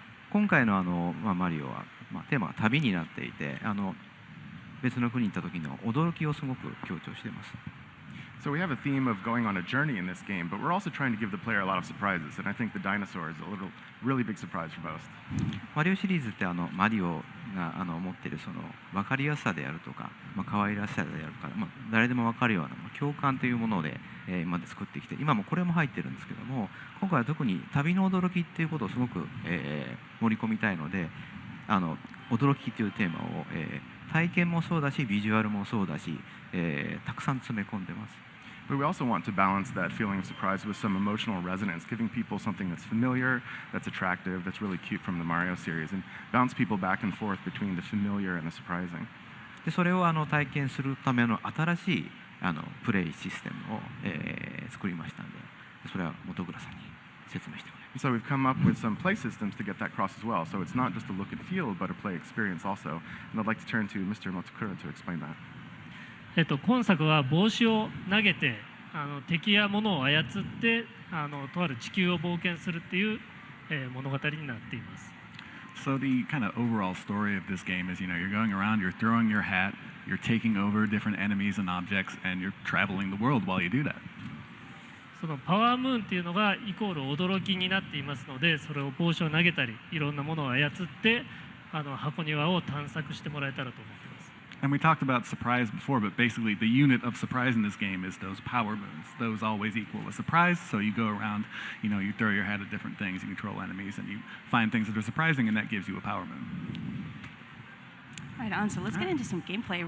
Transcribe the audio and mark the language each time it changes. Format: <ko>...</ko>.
<ja>今回のマリオはテーマは旅になっていて、別の国に行った時の驚きをすごく強調しています。</ja> <en>So we have a theme of going on a journey in this game, but we're also trying to give the player a lot of surprises, and I think the dinosaur is a really big surprise for both.</en> <ja>マリオシリーズってマリオが持っている分かりやすさであるとか、可愛らしさであるとか、誰でも分かるような共感というもので、今まで作ってきて、今もこれも入ってるんですけども、今回は特に旅の驚きっていうことをすごく、盛り込みたいので、驚きというテーマを、体験もそうだし、ビジュアルもそうだし、たくさん詰め込んでます。</ja> <en>But we also want to balance that feeling of surprise with some emotional resonance, giving people something that's familiar, that's attractive, that's really cute from the Mario series, and bounce people back and forth between the familiar and the surprising.</en> <ja>でそれを体験するための新しいプレイシステムを、作りましたので、それは本倉さんに説明してもらいます。</ja> <en>And so we've come up with some play systems to get that across as well. So it's not just a look and feel, but a play experience also. And I'd like to turn to Mr. Motokura to explain that.</en> <ja>今作は帽子を投げて敵や物を操ってとある地球を冒険するっていう、物語になっています。</ja> <en>So the kind of overall story of this game is, you're going around, you're throwing your hat, you're taking over different enemies and objects, and you're traveling the world while you do that.</en> <ja>そのパワームーンっていうのがイコール驚きになっていますので、それを帽子を投げたりいろんなものを操って箱庭を探索してもらえたらと思っています。</ja> <en>And we talked about surprise before, but basically the unit of surprise in this game is those power moons. Those always equal a surprise, so you go around, you throw your hat at different things, you control enemies, and you find things that are surprising, and that gives you a power moon. Right on. So let's get into some gameplay.</en>